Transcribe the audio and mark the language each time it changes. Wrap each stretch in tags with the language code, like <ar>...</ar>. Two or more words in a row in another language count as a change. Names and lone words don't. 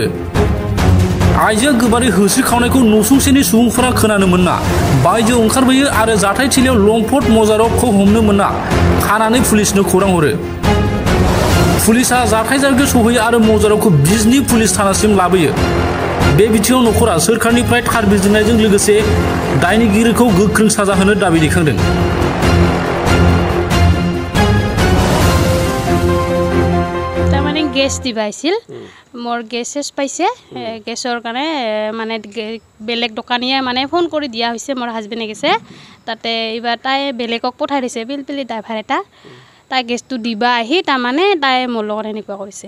<brx>आइजोआ गोबारै होस्रिखावनायखौ नसुंसेनि सुबुंफोरा खोनानो मोनना बायजोआव ओंखारबोयो आरो जाथायथिलियाव लम्पट मजारफखौ हमनो मोनना खानानै पुलिसनो खौरां हरो। पुलिसा जाथाय जायगायाव सहैयो आरो मजारफखौ बिजनी पुलिस थानासिम लाबोयो। बे बिथिङाव न'खरा सोरखारनिफ्राय थार बिजिरनायजों लोगोसे दायनिगिरिखौ गोख्रों साजा होनो दाबि दैखांदों।</brx> <as>তাৰমানে গেছ দিবা আহিছিল, মোৰ গেছ চেছ পাইছে, গেছৰ কাৰণে মানে বেলেগ দোকানীয়ে মানে ফোন কৰি দিয়া হৈছে, মোৰ হাজবেণ্ডে গৈছে তাতে, এইবাৰ তাই বেলেগক পঠাই দিছে পিলপিলি ড্ৰাইভাৰ এটা, তাই গেছটো দিবা আহি তাৰমানে তাই মোৰ লগত এনেকুৱা কৰিছে।</as>